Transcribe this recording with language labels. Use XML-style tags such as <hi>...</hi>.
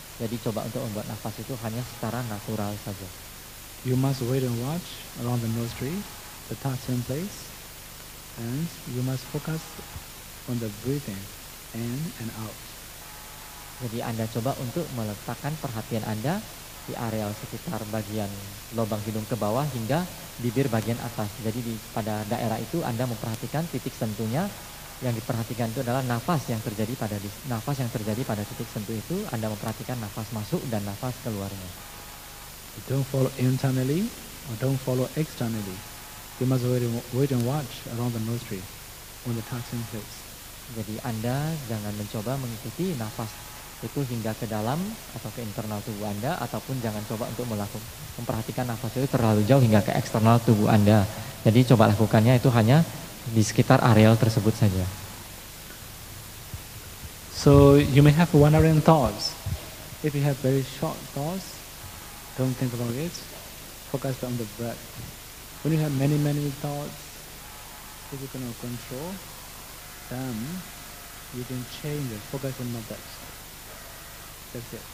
<id>Jadi coba untuk membuat nafas itu hanya secara natural saja.</id> <en>You must wait and watch around the nostril, the touching place. And you must focus on the breathing in and out.</en> <id>Jadi Anda coba untuk meletakkan perhatian Anda di areal sekitar bagian lubang hidung ke bawah hingga bibir bagian atas. Jadi pada daerah itu Anda memperhatikan titik sentuhnya. Yang diperhatikan itu adalah nafas yang terjadi pada titik sentuh itu. Anda memperhatikan nafas masuk dan nafas keluarnya.</id> <en>Don't follow internally or don't follow externally. You must wait and watch around the nostril on the touching place.</en> <id>Jadi Anda jangan mencoba mengikuti nafas itu hingga ke dalam atau ke internal tubuh Anda, ataupun jangan coba untuk memperhatikan nafas itu terlalu jauh hingga ke eksternal tubuh Anda. Jadi coba lakukannya itu hanya di sekitar areal tersebut saja.</id> <en>So you may have wandering thoughts. If you have very short thoughts, don't think about it. Focus on the breath. When you have many thoughts, if you cannot control, then you can change it. Focus on methods. That's it.</en>